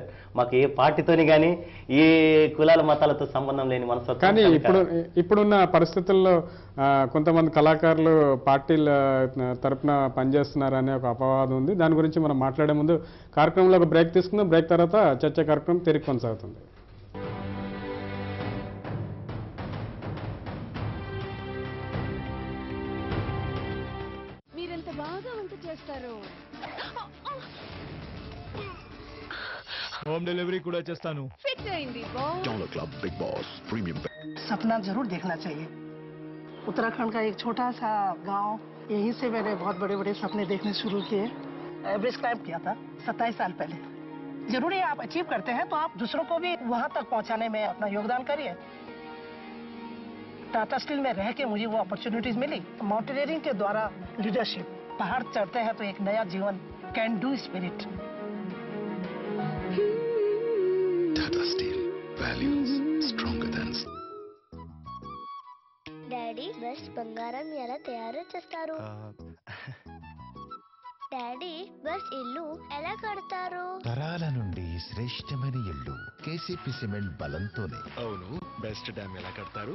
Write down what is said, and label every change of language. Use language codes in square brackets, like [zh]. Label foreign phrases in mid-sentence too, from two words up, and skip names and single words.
[te] మాకు ఏ పార్టీతోని కానీ ఏ కులాల మతాలతో సంబంధం లేని మనసు. కానీ ఇప్పుడున్న పరిస్థితుల్లో కొంతమంది కళాకారులు పార్టీల తరఫున పనిచేస్తున్నారనే ఒక అపవాదం ఉంది. దాని గురించి మనం మాట్లాడే ముందు కార్యక్రమంలో ఒక బ్రేక్ తీసుకుందాం. బ్రేక్ తర్వాత చర్చ కార్యక్రమం తిరిగి కొనసాగుతుంది. [en] home delivery [te] కూడా చేస్తాను. ఫిక్స్ అయింది బాస్. [en] dollar club Big Boss premium [hi] सपना जरूर देखना चाहिए. उत्तराखंड का एक छोटा सा गांव, यहीं से मैंने बहुत बड़े बड़े सपने देखने शुरू किए. एवरेस्ट क्लाइंब किया था 27 साल पहले. जरूरी आप अचीव करते हैं तो आप दूसरों को भी वहां तक पहुंचाने में अपना योगदान करिए. टाटा स्टील में रह के मुझे वो अपॉर्चुनिटीज मिली. माउंटेनियरिंग के द्वारा लीडरशिप, पहाड़ चढ़ते हैं तो एक नया जीवन, [en] can do spirit. टाटा स्टील values stronger than [te] డాడీ బస్ బంగారం ఎలా తయారు చేస్తారు? డాడీ బస్ ఇల్లు ఎలా కడతారు? తరాల నుండి శ్రేష్టమైన ఇల్లు కేసీపీ సిమెంట్ బలంతోనే. అవును, [en] best dam [te] ఎలా కడతారు?